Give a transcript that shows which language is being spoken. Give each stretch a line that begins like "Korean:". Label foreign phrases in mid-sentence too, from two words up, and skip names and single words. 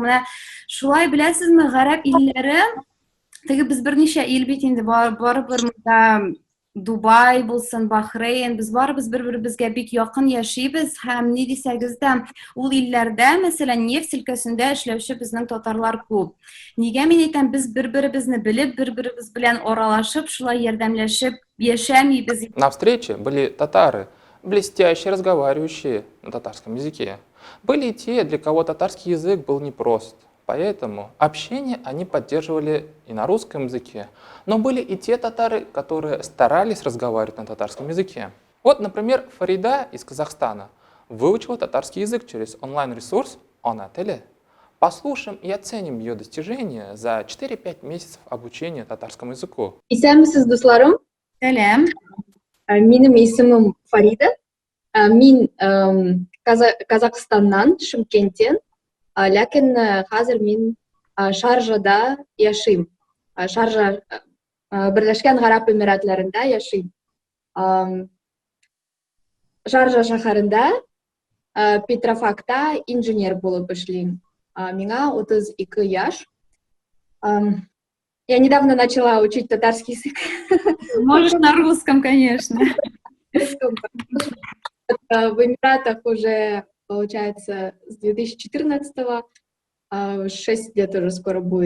Tatar: Менә шулай беләсезме, гарәп илләре, теге без берничә ил бит инде барыбер монда Дубай булсын, Бахрейн, без барыбыз бер-беребезгә бик якын яшибез һәм ни дисәгез дә, ул илләрдә, мәсәлән, нефть өлкәсендә эшләүче безнең татарлар күп. Нигә мин әйтәм, без бер-беребезне белеп, бер-беребез белән аралашып, шулай ярдәмләшеп яшәмибез.
Russian: На встрече были татары, блестяще разговаривающие на татарском языке. Были и те, для кого татарский язык был непрост. Поэтому общение они поддерживали и на русском языке. Но были и те татары, которые старались разговаривать на татарском языке. Вот, например, Фарида из Казахстана выучила татарский язык через онлайн-ресурс «Она теле». Послушаем и оценим ее достижения за 4-5 месяцев обучения татарскому языку.
Tatar: Исәнмесез, дусларым? Сәлам. Минем исемем Фарида. Мин Казахстаннан, Шымкенттен. Ләкин хәзер мин Шаржада яшим. Шаржа Берләшкән Гарәп Эмиратларында яшим. Шаржа шәһәрендә Петрофакта инженер булып эшлим. Миңа 32 яшь.
Russian: Я недавно начала учить татарский язык. Можешь на русском, конечно. В Эмиратах уже, получается, с 2014-го, 6 лет уже скоро будет.